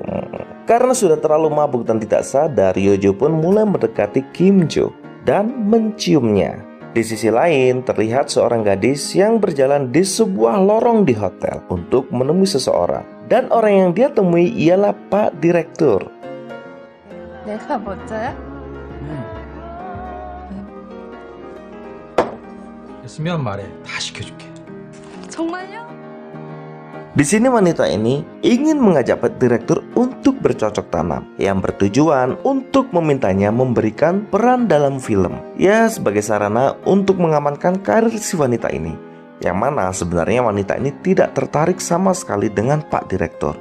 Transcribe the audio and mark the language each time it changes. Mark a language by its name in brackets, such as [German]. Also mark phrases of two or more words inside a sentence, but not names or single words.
[Indonesian] Karena sudah terlalu mabuk dan tidak sadar, Yuju pun mulai mendekati Kim Jo dan menciumnya. Di sisi lain, terlihat seorang gadis yang berjalan di sebuah lorong di hotel untuk menemui seseorang. Dan orang yang dia temui ialah Pak Direktur. [Korean] 내가 멋져요? 됐으면 말해. 다 시켜줄게. 정말요? [Indonesian] Di sini wanita ini ingin mengajak Pak Direktur untuk bercocok tanam yang bertujuan untuk memintanya memberikan peran dalam film. Ya, sebagai sarana untuk mengamankan karir si wanita ini. Yang mana sebenarnya wanita ini tidak tertarik sama sekali dengan Pak Direktur.